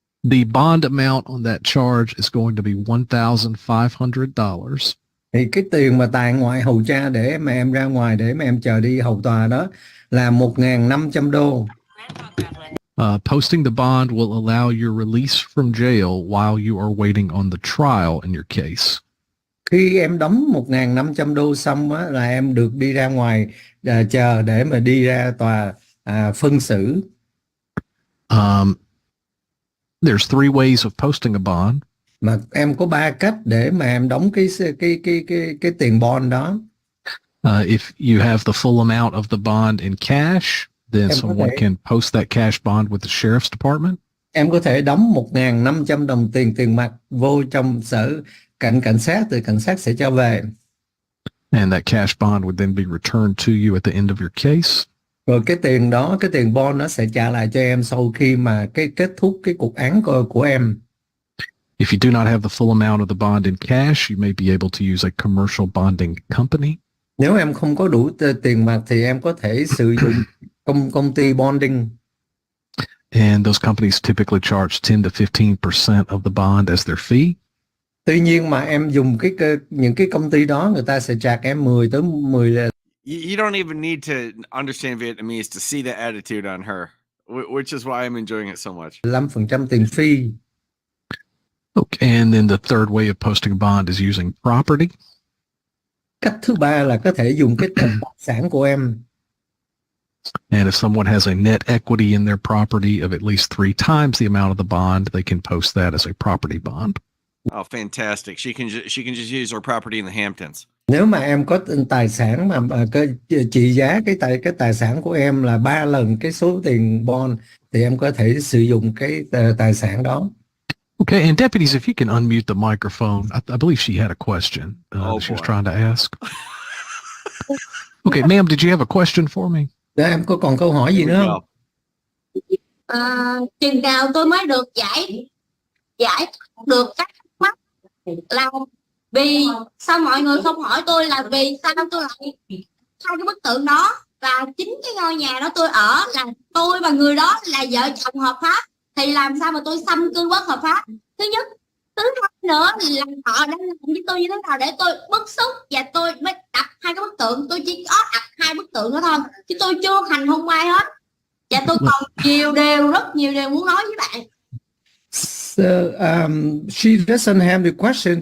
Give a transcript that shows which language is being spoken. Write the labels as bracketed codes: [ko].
[en] The bond amount on that charge is going to be $1,500. [vi] Thì cái tiền mà tại ngoại hầu tra để mà em ra ngoài để mà em chờ đi hầu tòa đó là $1,500. [en] Posting the bond will allow your release from jail while you are waiting on the trial in your case. [vi] Khi em đóng $1,500 xong á, là em được đi ra ngoài chờ để mà đi ra tòa phân xử. [en] There's three ways of posting a bond. [vi] Mà em có 3 cách để mà em đóng cái tiền bond đó. [en] If you have the full amount of the bond in cash, then someone can post that cash bond with the sheriff's department. [vi] Em có thể đóng $1,500 tiền mặt vô trong sở cảnh sát, thì cảnh sát sẽ cho về. [en] And that cash bond would then be returned to you at the end of your case. [vi] Rồi cái tiền đó, cái tiền bond nó sẽ trả lại cho em sau khi mà cái kết thúc cái cuộc án của em. [en] If you do not have the full amount of the bond in cash, you may be able to use a commercial bonding company. [vi] Nếu em không có đủ tiền mặt thì em có thể sử dụng công ty bonding. [en] And those companies typically charge 10 to 15% of the bond as their fee. [vi] Tuy nhiên mà em dùng những cái công ty đó, người ta sẽ charge em 10 tới 10. [en] You don't even need to understand Vietnamese to see the attitude on her, which is why I'm enjoying it so much. [vi] 5% tiền fee. [en] Okay, and then the third way of posting a bond is using property. [vi] Cách thứ ba là có thể dùng cái tài sản của em. [en] And if someone has a net equity in their property of at least 3 times the amount of the bond, they can post that as a property bond. Oh, fantastic! She can just use her property in the Hamptons. [vi] Nếu mà em có tài sản mà cái trị giá cái tài sản của em là 3 lần cái số tiền bond thì em có thể sử dụng cái tài sản đó. [en] Okay, and deputies, if you can unmute the microphone, I believe she had a question she was trying to ask. Okay, ma'am, did you have a question for me? [vi] Đó, em có còn câu hỏi gì nữa không? Chừng nào tôi mới được giải được các mắt là vì sao mọi người không hỏi tôi là vì sao tôi lại hai cái bức tượng đó và chính cái ngôi nhà đó tôi ở là tôi và người đó là vợ chồng hợp pháp thì làm sao mà tôi xâm cư bất hợp pháp? Thứ nhất, thứ hai nữa là họ đang làm với tôi như thế nào để tôi bức xúc và tôi mới đặt hai cái bức tượng. Tôi chỉ có đặt hai bức tượng đó thôi chứ tôi chưa hành hung ai hết và tôi còn rất nhiều điều muốn nói với bạn. [en] So, she doesn't have the question.